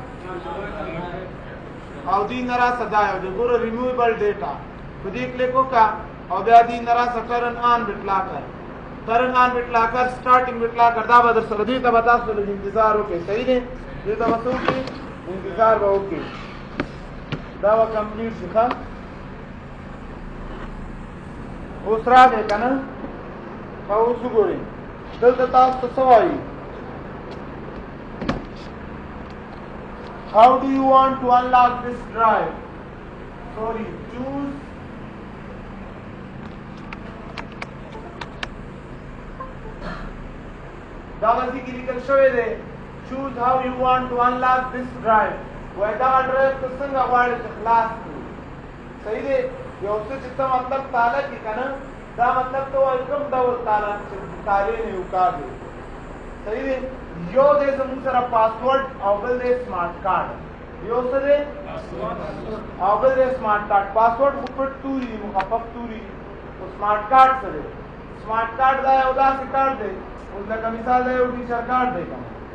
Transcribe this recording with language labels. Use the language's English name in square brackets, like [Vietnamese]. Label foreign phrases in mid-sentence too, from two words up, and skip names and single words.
[Pashto] او دې نه راشه دا یو ګوره [English] removable data [Pashto] په دې کلیک وکړه او بیا دې نه راشه [English] turn on BitLocker starting BitLocker [Pashto] دا بدر سره دې ته به تاسو لږ انتظار وکړئ صحیح دی دې ته به څه وکړئ انتظار به وکړئ دا به کمپلیټ شي ښه اوس راغی که نه ښه اوس وګورئ دلته تاسو ته څه وایي [English] how do you want to unlock this drive sorry choose [Pashto] دا وځي کې لیکل شوی دی choose [English] how you want to unlock this drive [Pashto] وای دا ډرایو ته څنګه غواړې چې خلاص کړو صحیح دی یو څه چې ته مطلب تاله کې که نه دا مطلب ته وایي کوم ډول تاله چې تالې نه وکاږي صحیح دی یو دی زموږ سره پاسورډ او بل دی [English] smart card [Pashto] یو څه دی او بل دی [English] smart card password [Pashto] خو پټ توري دي مخفف توري دي خو [English] smart card [Pashto] څه دی [English] smart card [Pashto] دا یو داسې کارډ دی اوس لکه مثال دا یو [English] teacher card [Pashto] دی که نه